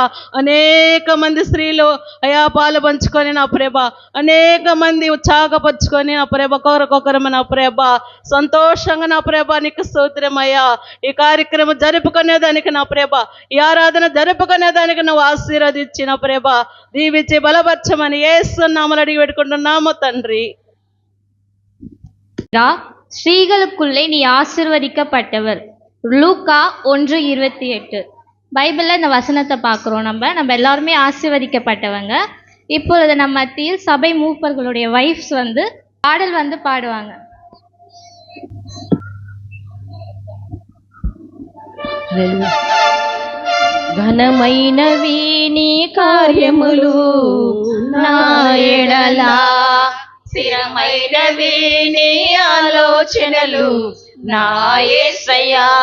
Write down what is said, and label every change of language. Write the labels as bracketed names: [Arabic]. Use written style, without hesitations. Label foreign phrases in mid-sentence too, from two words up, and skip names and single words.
[Telugu] అనేక మంది స్త్రీలు అయ్యా పాలు పంచుకొని నా ప్రభ, అనేక మంది ఉత్సాహపరుచుకొని నా ప్రభ ఒకరికొకరు నా ప్రభ సంతోషంగా నా ప్రభ నీకు స్తోత్రమయ్యా. ఈ కార్యక్రమం జరుపుకునేదానికి నా ప్రభ, ఈ ఆరాధన జరుపుకునేదానికి నువ్వు ఆశీర్వదించిన ప్రభ దీవించి బలపరచమని యేసు నామములో అడిగి పెట్టుకుంటున్నాము తండ్రి. [Tamil] ஸ்ரீகளுக்குள்ளே நீ ஆசீர்வதிக்கப்பட்டவர். லூக்கா 1:28. பைபிளில் இந்த வசனத்தை பார்க்குறோம். நம்ம எல்லாருமே ஆசீர்வதிக்கப்பட்டவங்க. இப்பொழுது நம்ம மத்தியில் சபை மூப்பர்களுடைய வைஃப்ஸ் பாடல் பாடுவாங்க. [Telugu] ఘనమైనవి నీ కార్యములు నా ఎడల, స్థిరమైనవి నీ ఆలోచనలు నా యేసయ్యా.